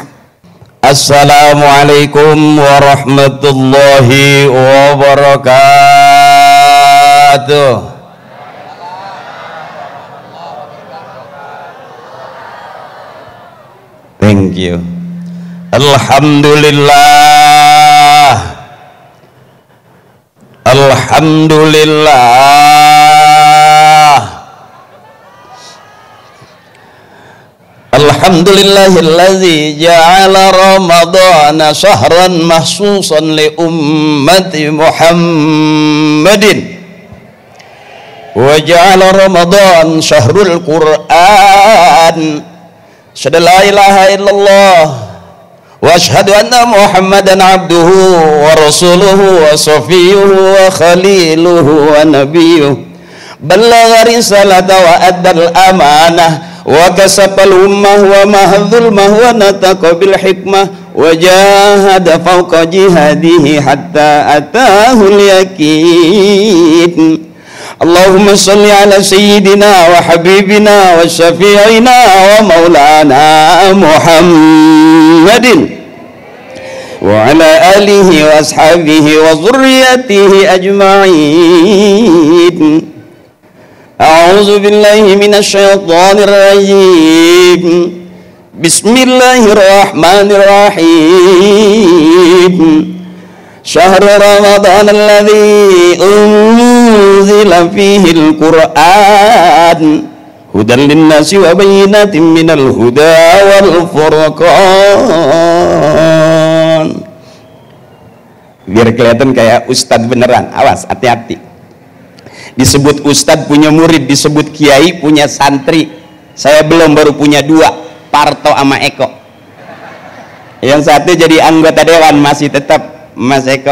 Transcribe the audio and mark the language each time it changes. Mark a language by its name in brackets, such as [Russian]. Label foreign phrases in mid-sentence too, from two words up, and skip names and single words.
[Arabic] السلام عليكم ورحمة الله وبركاته. [English] Thank you. [Arabic] الحمد لله. الحمد لله. الحمد لله الذي جعل رمضان شهرا مخصوصا لأمة محمد وجعل رمضان شهر القرآن. أشهد أن لا إله إلا الله وأشهد أن محمدا عبده ورسوله وصفيه وخليله ونبيه بلغ الرسالة وأدى الأمانة وكشف الغمة ومحا الظلمة ونطق بالحكمة وجاهد فوق جهاده حتى أتاه اليقين. اللهم صل على سيدنا وحبيبنا وشفيعنا ومولانا محمد وعلى آله وأصحابه وذريته أجمعين. أعوذ بالله من الشيطان الرجيم. بسم الله الرحمن الرحيم. شهر رمضان الذي أنزل فيه القرآن هدى للناس وبينات من الهدى والفرقان. [Indonesian] Biar kelihatan kayak ustadz beneran, awas hati-hati. Disebut ustadz punya murid, disebut kiai punya santri. Saya belum, baru punya dua, Parto sama Eko. Yang satu jadi anggota dewan masih tetap Mas Eko.